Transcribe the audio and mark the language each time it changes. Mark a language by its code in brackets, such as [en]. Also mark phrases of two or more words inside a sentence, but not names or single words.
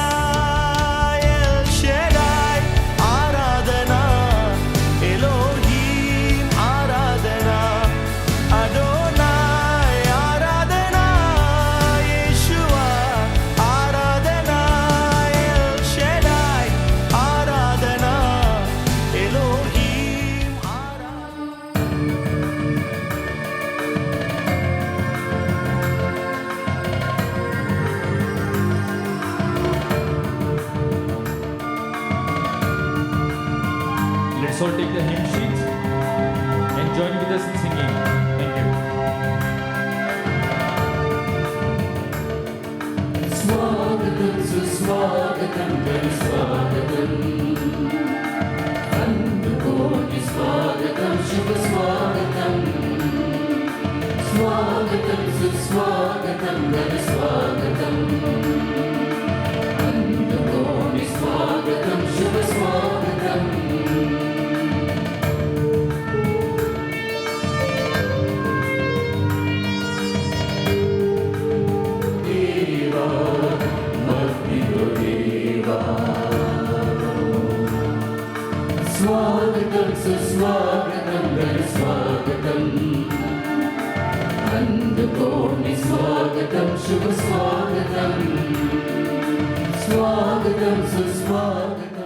[te] ఎల్ షెడాయ్ ఆరాధన, ఎలోహీం ఆరాధన, అడోనాయ్ ఆరాధన, యేషువా ఆరాధన. ఎల్ షెడాయ్ ఆరాధన, ఎలోహీం ఆరాధన. [en] Let's all take the hymn sheets and join with us in singing. Thank you. [te] స్వాగతం, సుస్వాగతం, స్వాగతం. అందుకోటి స్వాగతం, శుభ స్వాగతం. స్వాగతం సుస్వాగతం ఘన స్వాగతం అందుకోని స్వాగతం శుభ స్వాగతం దేవా మహిమ దేవా స్వాగతం సుస్వాగతం ఘన స్వాగతం అందుకోని స్వాగతం శుభ స్వాగతం స్వాగతం సుస్వాగతం